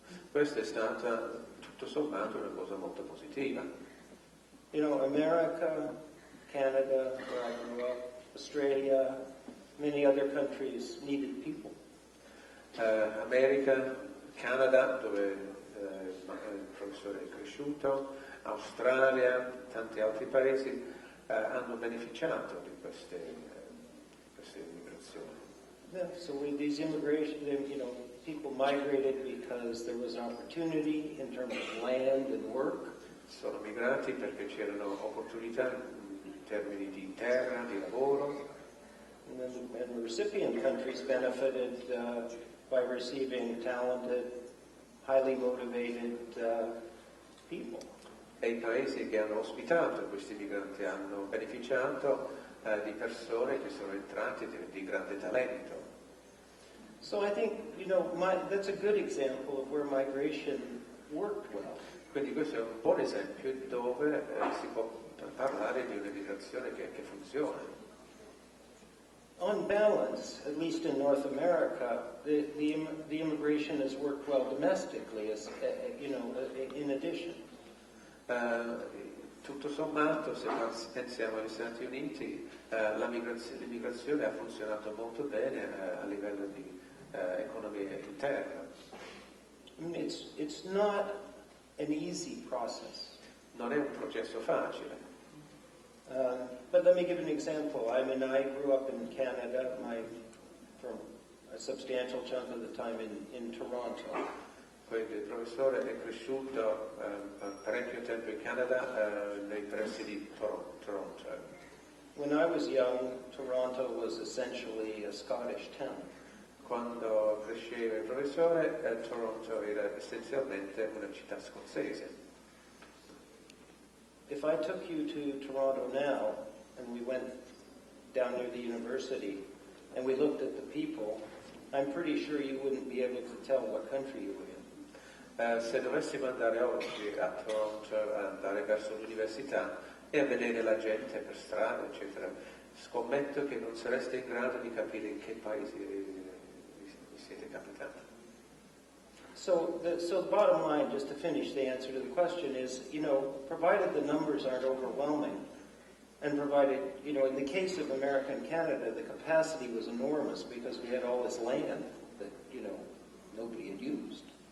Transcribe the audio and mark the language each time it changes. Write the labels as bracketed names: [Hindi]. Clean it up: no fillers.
[Italian] Questa è stata, tutto sommato, una cosa molto positiva. [English] America, Canada, where I grew up, Australia, many other countries needed people. [Italian] America, Canada, dove il professore è cresciuto, Australia, tanti altri paesi hanno beneficiato di queste immigrazioni. [English] Yeah, so with these immigration, people migrated because there was an opportunity in terms of land and work. [Italian] Sono migrati perché c'erano opportunità in termini di terra, di lavoro. [English] And the recipient countries benefited by receiving talented, highly motivated people. [Italian] E i paesi che hanno ospitato questi migranti hanno beneficiato di persone che sono entrate di grande talento. [English] So I think, that's a good example of where migration worked well. [Italian] Quindi questo è un buon esempio dove si può parlare di un'emigrazione che funziona. [English] On balance, at least in North America, the immigration has worked well domestically, in addition. [Italian] Tutto sommato, se pensiamo agli Stati Uniti, l'immigrazione ha funzionato molto bene a livello di economia interna. [English] It's not an easy process. [Italian] Non è un processo facile. [English] But let me give an example. I grew up in Canada, for a substantial chunk of the time in Toronto. [Italian] Quindi il professore è cresciuto parecchio tempo in Canada, nei pressi di Toronto. [English] When I was young, Toronto was essentially a Scottish town. [Italian] Quando cresceva il professore, Toronto era essenzialmente una città scozzese. [English] If I took you to Toronto now, and we went down near the university, and we looked at the people, I'm pretty sure you wouldn't be able to tell what country you were in. [Italian] Se dovessimo andare oggi a Toronto, andare verso l'università e a vedere la gente per strada, eccetera, scommetto che non sareste in grado di capire in che paese vi siete capitati. [English] So the bottom line, just to finish the answer to the question, is, provided the numbers aren't overwhelming, and provided, in the case of America and Canada, the capacity was enormous because we had all this land that, nobody had used.